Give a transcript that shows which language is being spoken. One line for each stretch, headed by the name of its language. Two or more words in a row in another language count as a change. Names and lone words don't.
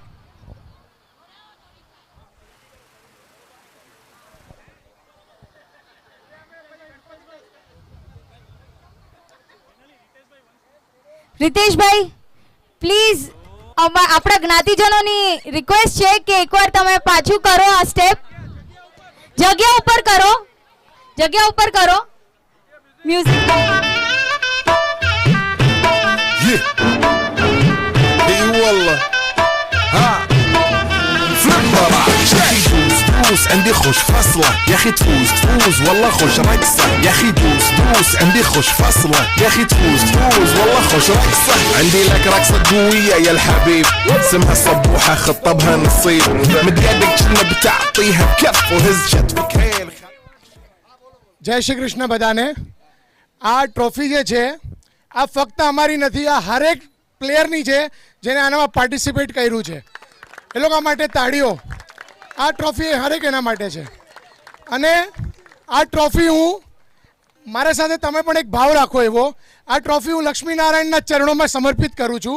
Gujarati: રીતેશભાઈ પ્લીઝ આપણા જ્ઞાતિજનોની રિક્વેસ્ટ છે કે એકવાર તમે પાછું કરો આ સ્ટેપ. જગ્યા ઉપર કરો, જગ્યા ઉપર કરો. મ્યુઝિક
Arabic: والله ها فليبر يا اخي دوس عندي خوش فصلة يا اخي تفوز والله خوش رقصة يا اخي دوس عندي خوش فصلة يا اخي تفوز والله خوش رقصة عندي لك رقصة قوية يا الحبيب اسمها صبوحة خطبها نصيب مد يدك كنا بتعطيها بكف وهز شتفك هيل.
Gujarati: જય શ્રી કૃષ્ણ બધાને. આ ટ્રોફી જે છે આ ફક્ત અમારી નથી, આ હરેક પ્લેયરની છે જેને આનામાં પાર્ટિસિપેટ કર્યું છે. એ લોકો માટે તાળીઓ. આ ટ્રોફી હરેક એના માટે છે. અને આ ટ્રોફી હું મારા સાથે તમે પણ એક ભાવ રાખો એવો, આ ટ્રોફી હું લક્ષ્મીનારાયણના ચરણોમાં સમર્પિત કરું છું.